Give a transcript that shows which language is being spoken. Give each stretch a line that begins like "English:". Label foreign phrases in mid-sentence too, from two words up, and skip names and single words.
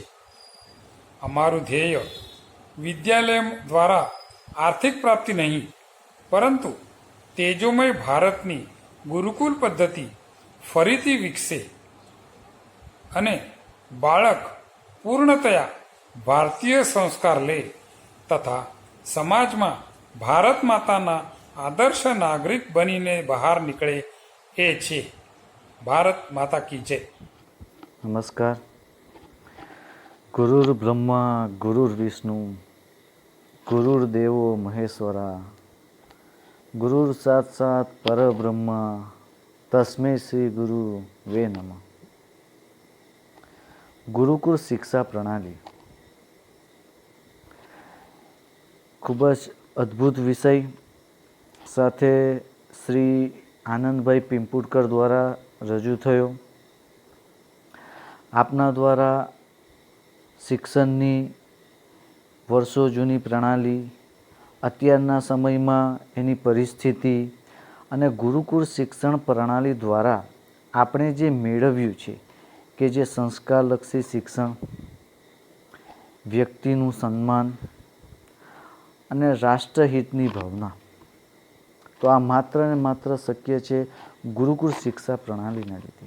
Gujarati: અમારું ધ્યેય વિદ્યાલય દ્વારા આર્થિક પ્રાપ્તિ નહીં, પરંતુ તેજોમય ભારતની ગુરુકુલ પદ્ધતિ ફરીથી વિકસે અને બાળક પૂર્ણતયા ભારતીય સંસ્કાર લે તથા સમાજમાં ભારત માતાના આદર્શ નાગરિક બનીને બહાર નીકળે એ છે. ભારત માતા
Hindi: की जय.
Sanskrit: નમસ્કાર. ગુરુર બ્રહ્મા ગુરુર વિષ્ણુ ગુરુર્દેવો મહેશ્વરા गुरुर साक्षात् परब्रह्म तस्मै श्री गुरु वे नमः।
Gujarati: ગુરુકુળ શિક્ષા પ્રણાલી ખૂબ જ અદ્ભુત વિષય સાથે શ્રી આનંદભાઈ પિંપુડકર દ્વારા રજૂ થયો. આપના દ્વારા શિક્ષણની વર્ષો જૂની પ્રણાલી, અત્યારના સમયમાં એની પરિસ્થિતિ અને ગુરુકુળ શિક્ષણ પ્રણાલી દ્વારા આપણે જે મેળવ્યું છે કે જે સંસ્કારલક્ષી શિક્ષણ, વ્યક્તિનું સન્માન અને રાષ્ટ્રહિતની ભાવના, તો આ માત્ર ને માત્ર શક્ય છે ગુરુકુળ શિક્ષા પ્રણાલીના લીધે.